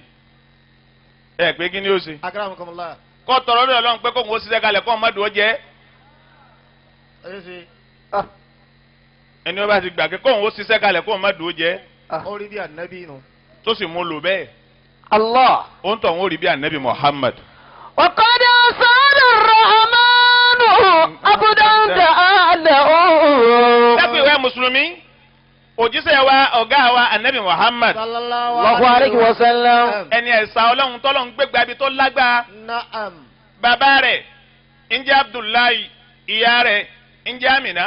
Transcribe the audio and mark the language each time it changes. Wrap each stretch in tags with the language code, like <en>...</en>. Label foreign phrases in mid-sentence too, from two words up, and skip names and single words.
<yo>ẹ pé kí ni ó ṣe. Akramakumullah. kọ́ tọrọ lórí Ọlọ́run pé kóun ó ṣiṣẹ́ kalẹ̀ kó ọmọdé ó jẹ́. ẹni wọ́n bá ti gbà pé kóun ó ṣiṣẹ́ kalẹ̀ kó ọmọdé ó jẹ́. Ó rí bí Ànábì nù. tó sì mú lò bẹ́ẹ̀. Allah. ó ń tọ̀ òun ó rí bí Ànábì Muhammad.</yo> <ar>وقد أسعد الرحمن عبدا دعا له.</ar> <yo>dápẹ́ ìwé mùsùlùmí òjíṣẹ́ wa ọ̀gá wa Ànábì Muhammad</yo> <ar>صلى الله عليه وسلم.</ar> <yo>ẹni ẹ̀sà Ọlọ́run tọ́lọ́run gbégbá ibi tó lágbára. Na'am. bàbá rẹ̀ ń jẹ́ Abdullahi ìyá rẹ̀ ń jẹ́ Amina.</yo>